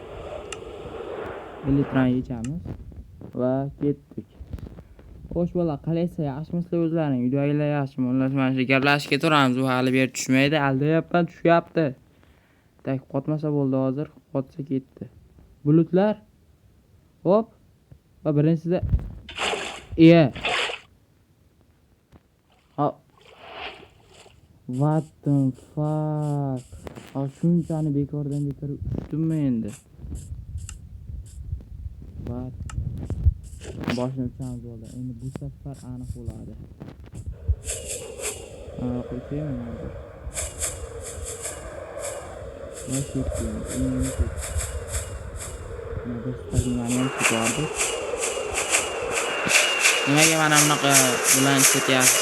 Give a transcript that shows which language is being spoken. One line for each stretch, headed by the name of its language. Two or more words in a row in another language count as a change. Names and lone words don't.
Uzbek: 1 litrani yechamiz va ketdik. Xo'sh bola, qalaysiz? Yaxshimisizlar o'zlaring? Uydagilar yaxshimi? Ular mana shu gaplashib ketaveramiz. U hali ber tushmaydi, aldayapman, tushyapti. Tak qotmasa bo'ldi hozir, qotsa ketdi. Bulutlar. Hop. Va birinchisida
English: What the fuck?
Uzbek: Shunchani bekordan bekor ushdimmi endi? What? Boshini uchamiz bo'ldi. Endi bu safar aniq bo'ladi. Qo'yaymi hozir? Nimaga mana bunaqa bilan ketyapsiz?